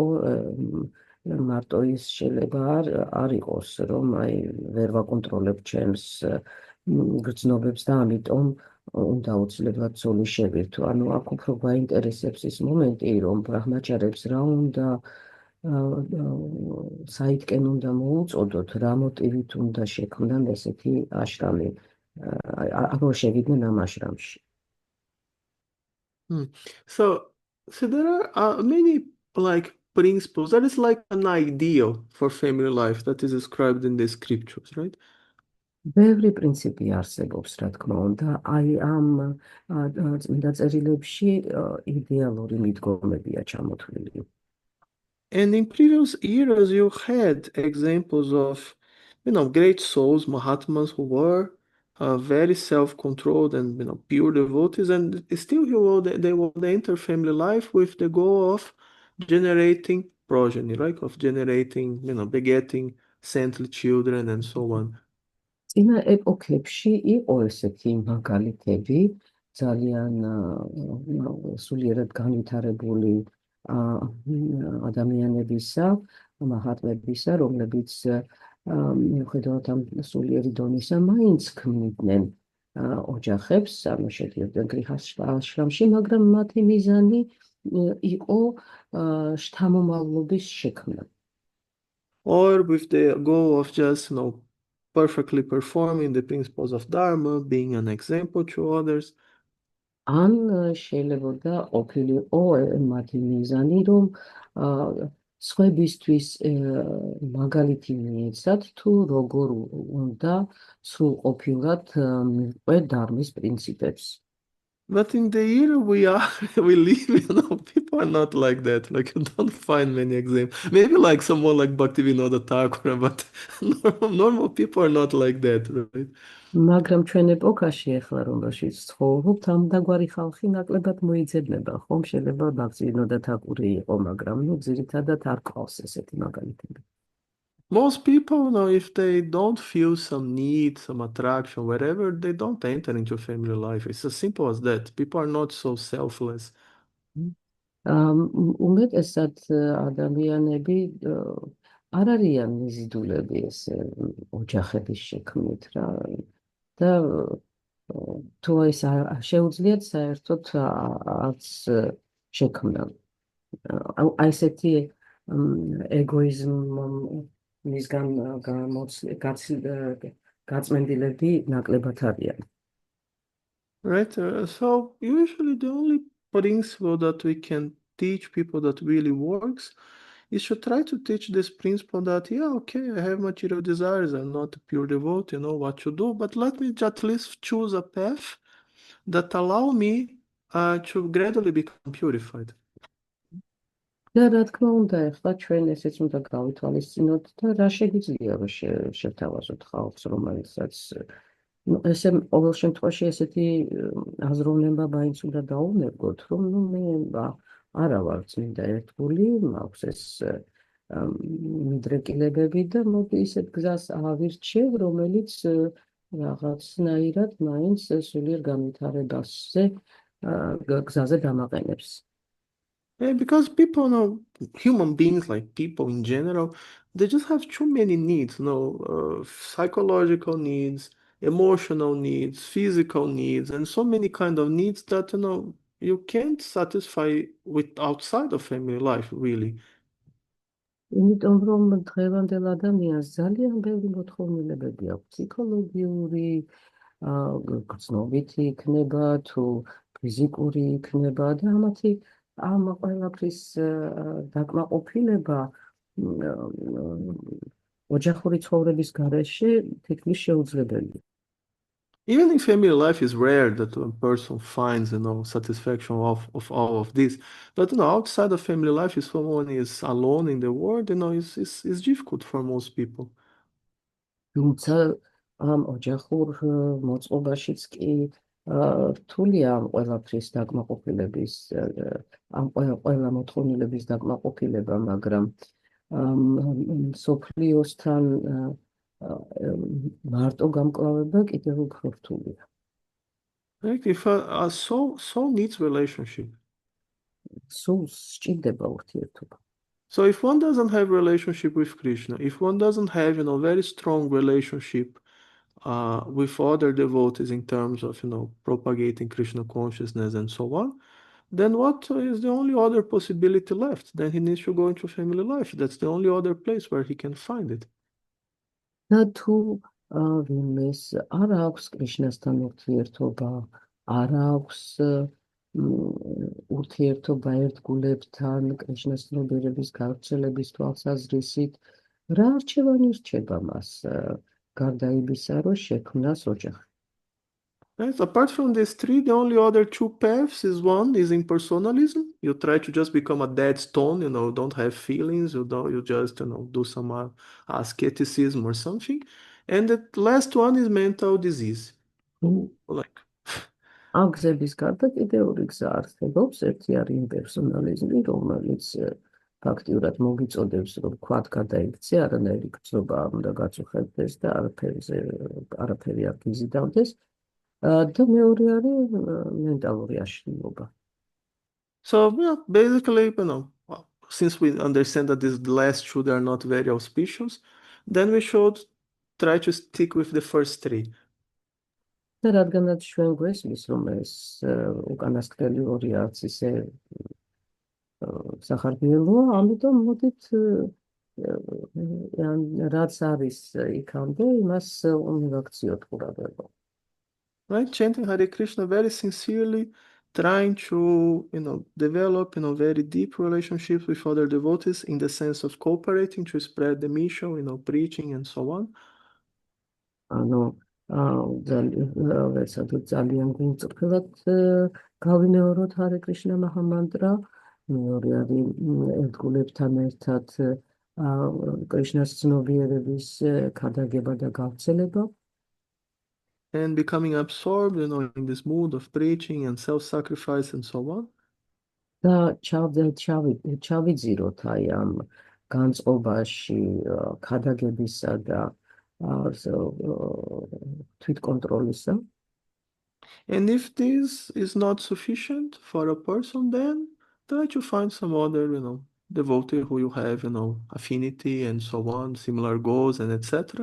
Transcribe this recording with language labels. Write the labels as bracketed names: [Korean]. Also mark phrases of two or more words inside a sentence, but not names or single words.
[Georgian] მარტო ის შეიძლება არ იყოს, რომ აი ვერ ვაკონტროლებ ჩემს გრძნობებს და ამიტომ უნდა უცლებად ცოლი შევირთო. ანუ აქ უფრო გაინტერესებს ის მომენტი, რომ ბრაჰმაჩარებს რა უნდა საითკენ უნდა მოუწოდოთ, რა მოტივით უნდა შექმნან ესეთი აშრამი, აღარ შევიდნენ ამ აშრამში. [English] So there are many principles. That is like an ideal for family life that is described in the scriptures, right? [Georgian] ბევრი პრინციპი არსებობს, რა თქმა უნდა, აი ამ წმინდა წერილებში იდეალური მიდგომებია ჩამოთვლილი. [English] And in previous eras, you had examples of, great souls, Mahatmas, who were very self-controlled and, pure devotees, and still they will enter family life with the goal of generating progeny, right? Of generating, begetting saintly children and so on. [Georgian] წინა ეპოქებში იყო ესეთი მაგალითები, ძალიან სულიერად განვითარებული ადამიანებისა, მაჰატმებისა, რომლებიც მიუხედავად ამ სულიერი დონისა, მაინც ქმნიდნენ ოჯახებს, ანუ შედიოდნენ გრიხასთა აშრამში, მაგრამ მათი მიზანი იყო შთამომავლობის შექმნა. [English] Or with the goal of just, perfectly performing the principles of Dharma, being an example to others. [Georgian] ან შეიძლება ყოფილიყო მათი მიზანი, რომ სხვებისთვის მაგალითი მიეცათ, თუ როგორ უნდა სრულყოფილად მიყვე დარმის პრინციპებს. [English] But in the era we live, people people are not like that. Like you don't find many examples. Maybe like someone like Bhaktivinoda Thakur, but normal people are not like that, right? [Georgian] მაგრამ ჩვენ ეპოქაში ახლა რომელშიც ცხოვრობთ, ამდაგვარი ხალხი ნაკლებად მოიძებნება, ხომ შეიძლება ბაქწინოდა თაკური იყო, მაგრამ ნუ ძირითადად არ ყავს ესეთი მაგალითები. [English] Most people, if they don't feel some need, some attraction, wherever, they don't enter into family life. It's as simple as that. People are not so selfless. [Georgian] უმეტესად ადამიანები არ არიან მიზიდულები ეს ოჯახების შექმნით რა და თუ ეს შეუძლიათ საერთოდ არც შექმნა. აი ესეთი ეგოიზმისგან გაწმენდილები ნაკლებად არიან. [English] Right? So usually the only principle that we can teach people that really works is to try to teach this principle that, yeah, okay, I have material desires, I'm not a pure devotee, you know what to do, but let me at least choose a path that allow me to gradually become purified. [Georgian] და რა თქმა უნდა, ახლა ჩვენ ესეც უნდა გავითვალისწინოთ და რა შეგვიძლია რომ შევთავაზოთ ხალხს, რომელსაც ესე ყოველ შემთხვევაში ესეთი აზროვნება მაინც უნდა დაუნერგოთ, რომ მე არა ვარ წმინდა ერთგული, მაქვს ეს მიდრეკილებები და მოდი ისეთ გზას ავირჩევ, რომელიც რაღაცნაირად მაინც სულიერ განვითარებაზე გზაზე დამაყენებს. [English] Yeah, because people human beings, like people in general, they just have too many needs, psychological needs, emotional needs, physical needs, and so many kind of needs that you can't satisfy with outside of family life, really. [Georgian] იმიტომ რომ დღევანდელ ადამიანს ძალიან ბევრი მოთხოვნილებები აქვს, ფსიქოლოგიური, გრძნობითი იქნება თუ ფიზიკური იქნება და ამ ყველაფრის დაკმაყოფილება ოჯახური ცხოვრების გარეშე თითქმის შეუძლებელია. [English] Even in family life, is rare that a person finds, satisfaction of all of this. But outside of family life, if someone is alone in the world, it's difficult for most people. [Georgian] თუმცა ამ ოჯახურ მოწყობაშიც კი რთულია ამ ყველაფრის დაკმაყოფილების, ამ ყველა მოთხოვნილების დაკმაყოფილება, მაგრამ სოფლიოსთან მარტო გამკლავება კიდევ უფრო რთულია. [English] Right? If a soul needs relationship. [Georgian] სულს სჭირდება ურთიერთობა. [English] So if one doesn't have relationship with Krishna, if one doesn't have, very strong relationship with other devotees in terms of, propagating Krishna consciousness and so on, then what is the only other possibility left? Then he needs to go into family life. That's the only other place where he can find it. [Georgian] და თუ ვინმეს არ აქვს კრიშნასთან ურთიერთობა, არ აქვს ურთიერთობა ერთგულებთან კრიშნას ცნობიერების გავრცელების თვალსაზრისით, რა არჩევანი რჩება მას გარდა იმისა, რომ შექმნას ოჯახი? [English] Right? Apart from these three, the only other two paths is one is impersonalism. You try to just become a dead stone, don't have feelings, you just do some asceticism or something. And the last one is mental disease. Like [Georgian] ამ გზების გარდა კიდევ ორი გზა არსებობს. ერთი არის იმპერსონალიზმი, რომელიც ფაქტიურად მოგიწოდებს, რომ ქვათ გადაიქცე, არანაირი გრძნობა არ უნდა გაწუხებდეს და არაფერი არ გიზიდავდეს. და მეორე არის მენტალური აშლილობა. [English] So, basically, since we understand that these last two, they are not very auspicious, then we should try to stick with the first three. [Georgian] და რადგანაც ჩვენ გვესმის, რომ ეს უკანასკნელი ორი არც ისე სახარბიელოა, ამიტომ მოდით რაც არის იქამდე, იმას უნივაქციოთ ყურადღება. [English] Right? Chanting Hare Krishna very sincerely, trying to, develop, very deep relationships with other devotees in the sense of cooperating to spread the mission, preaching and so on. [Georgian] ანუ ძალიან გვინწრფელად გავიმეოროთ Hare Krishna Mahamandra მეორე არის ერთგულებთან ერთად კრიშნას ცნობიერების ქადაგება და გავრცელება. [English] And becoming absorbed, in this mood of preaching and self-sacrifice and so on. [Georgian] და ჩავიძიროთ აი ამ განწყობაში ქადაგებისა და თვითკონტროლისა. [English] And if this is not sufficient for a person, then try to find some other, devotee who you have, affinity and so on, similar goals and etc.